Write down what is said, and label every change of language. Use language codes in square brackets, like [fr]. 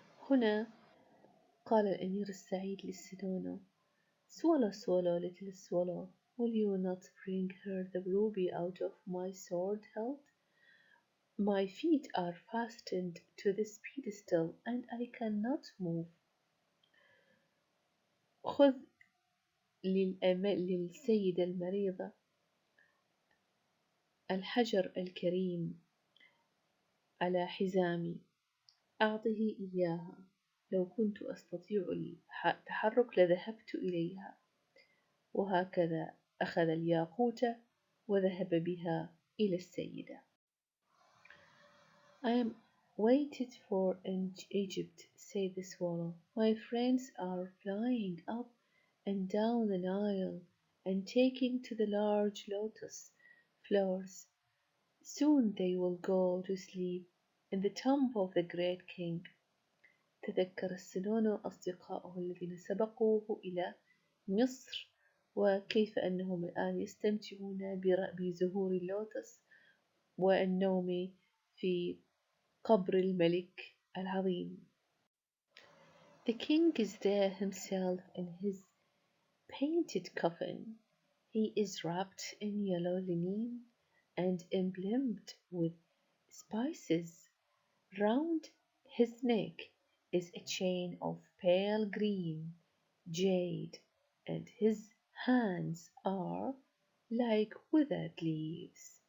[ar] هنا قال الأمير السعيد للسنونو: [en] Swallow, swallow, little swallow, will you not bring her the ruby out of my sword hilt? My feet are fastened to this pedestal and I cannot move. [ar] خذ للسيدة المريضة الحجر الكريم على حزامي، أعطه إياها. لو كنت أستطيع التحرك لذهبت إليها. وهكذا أخذ الياقوت وذهب بها إلى السيدة. [en] I am Waited for in Egypt, said the swallow. My friends are flying up and down the Nile and taking to the large lotus flowers. Soon they will go to sleep in the tomb of the great king. [ar] تذكر السنون أصدقائه الذين سبقوه إلى مصر وكيف أنهم الآن يستمتعون بزهور اللوتس والنوم في قبر الملك العظيم. [en] The king is there himself in his painted coffin. He is wrapped in yellow linen and emblemed with spices. Round his neck is a chain of pale green jade, and his hands are like withered leaves.